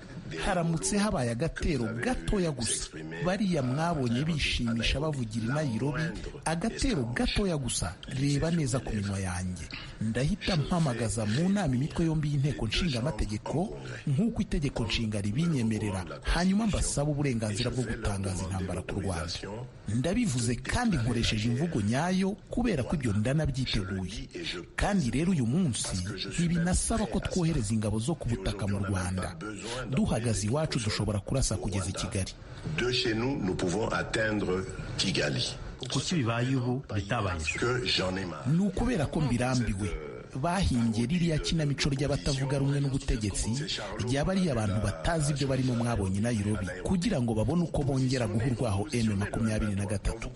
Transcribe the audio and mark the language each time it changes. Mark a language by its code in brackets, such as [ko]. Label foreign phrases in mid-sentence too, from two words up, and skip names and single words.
[rw] Haramutse habaye agatero gatoya gusa, bariya mwabonye bishimisha bavugira i Nairobi, agatero gatoya gusa, reba neza ku minwa yanjye, ndahita mpamagaza mu nama imitwe yombi y'inteko nshingamategeko nk'uko itegeko nshinga ribinyemerera, hanyuma mbasaba uburenganzira bwo gutangaza intambara ku Rwanda. Ndabivuze kandi nkoresheje imvugo nyayo kubera ko ibyo ndanabyiteguye. Kandi rero uyu munsi ntibinasaba ko twohereza ingabo zo ku butaka mu Rwanda. Duhagaze iwacu dushobora kurasa kugeza i Kigali. [fr] De chez nous, nous pouvons atteindre Kigali. [rw] Kuki bibaye ubu bitabaye? Ni ukubera ko mbirambiwe. Bahingiye ririya kinamico ry'abatavuga rumwe n'ubutegetsi, ryaba ari abantu batazi ibyo barimo mwabonye Nairobi, kugira ngo babone uko bongera guhurwaho M23.